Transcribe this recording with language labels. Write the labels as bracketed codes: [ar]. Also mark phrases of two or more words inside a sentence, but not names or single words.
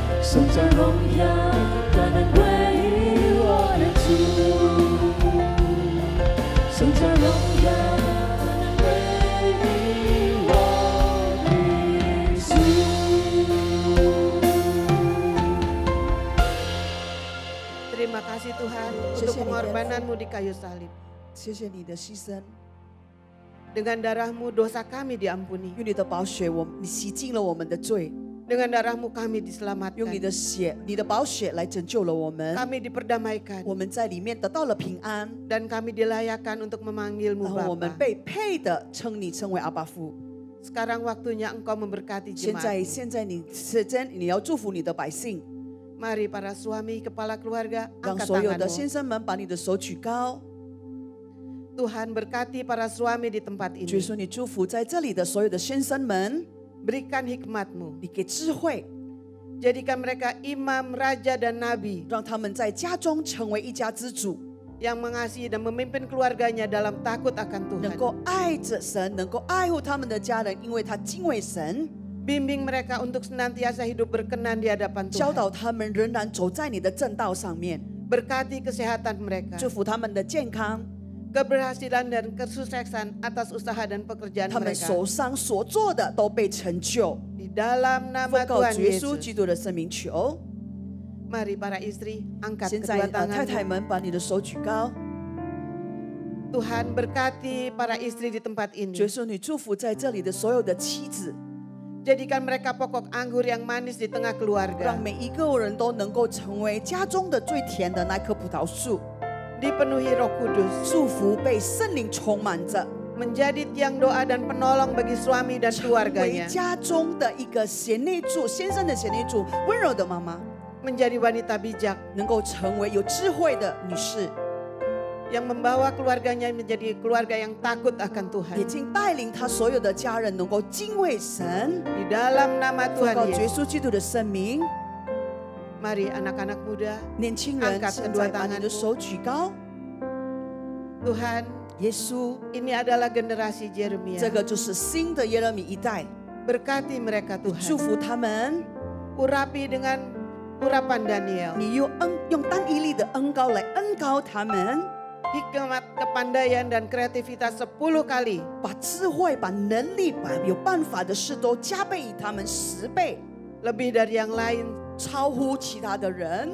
[zh] 颂赞荣耀单单归于我的主，颂赞荣耀单单归于我的主。 [id] Terima kasih Tuhan untuk pengorbananmu di kayu salib. [zh] 谢谢你的牺牲， [id] Dengan darahmu dosa kami diampuni. [zh] 用你的宝血，你洗净了我们的罪， [id] Dengan darahmu kami [zh] 用你 [id] diselamatkan. [zh] 的血，你的宝血来拯救了我们， [id] Kami diperdamaikan [zh] 我们在里面得到了平安， [id] dan kami dilayakkan untuk memanggilmu [zh] 然后我们 [id] Bapa. [zh] 被配的称你称为阿爸父。 [id] Sekarang waktunya engkau memberkati [zh] 现 [id] jemaat. [zh] 在你时间，你要祝福你的百姓， [id] Mari para suami, kepala keluarga, [zh] 让 [id] angkat [zh] 所有的 [id] tanganmu. [zh] 先生们把你的手举高。 [id] Tuhan berkati para suami di tempat [zh] 主 [id] ini. [zh] 说你祝福在这里的所有的先生们， [id] Berikan hikmat-mu. [zh] 你给智慧， [id] Jadikan mereka imam, raja, dan nabi [zh] 让他们在家中成为一家之主， [id] yang mengasihi dan memimpin keluarganya dalam takut akan [zh] 能 [id] Tuhan. [zh] 够爱着神，能够爱护他们的家人，因为他敬畏神， [id] Bimbing mereka untuk senantiasa hidup berkenan di hadapan [zh] 教 [id] Tuhan. [zh] 导他们仍然走在你的正道上面， [id] Berkati kesehatan mereka. [zh] 祝福他们的健康， [id] Keberhasilan dan kesuksesan atas usaha dan pekerjaan [zh] 他们 [id] mereka. [zh] 手上所做的都被成就。 [id] Di dalam [zh] 奉 [id] nama [zh] 告 [id] Tuhan [zh] 耶稣基 [id] Yesus. [zh] 督的圣名求。 [id] Mari para istri, angkat [zh] 现在 [id] kedua [zh] 太太 [id] tanganmu. [zh] 们把你的手举高， [id] Tuhan berkati para istri di tempat [zh] 耶 [id] ini. [zh] 稣你祝福在这里的所有的妻子， [id] Jadikan mereka pokok anggur yang manis di tengah [zh] 让 [id] keluarga. [zh] 每一个人都能够成为家中的最甜的那棵葡萄树。 [id] Dipenuhi Roh Kudus. [zh] 祝福被圣灵充满着， [id] Menjadi tiang doa dan penolong bagi suami dan [zh] 成为 [id] keluarganya. [zh] 家中的一个贤内助，先生的贤内助，温柔的妈妈， [id] Menjadi wanita bijak [zh] 能够成为有智慧的女士， [id] yang membawa keluarganya menjadi keluarga yang takut akan [zh] 已 [id] Tuhan. [zh] 经带领她所有的家人能够敬畏神。 [id] Di dalam nama [zh] 奉 [id] Tuhan [zh] 告耶 [id] Yesus. [zh] 稣基督的圣名， [id] Mari anak-anak muda, [zh] 年轻人 [id] Angkat [zh] 现 [id] kedua [zh] 在把你的 [id] tanganmu. [zh] 手举高。 [id] Tuhan, [zh] 耶稣， [id] ini adalah generasi Jeremia. [zh] 这个就是新的耶勒米一代， [id] Berkati mereka [zh] 祝 [id] Tuhan. [zh] 福他们。 [id] Urapi dengan urapan Daniel. [zh] 你用单一粒的恩膏来恩膏他们， [id] Hikmat, kepandaian, dan kreativitas 10 kali. [zh] 把智慧、把能力、把有办法的事都加倍于他们10倍， [id] Lebih dari yang lain. [zh] 超乎其他的人，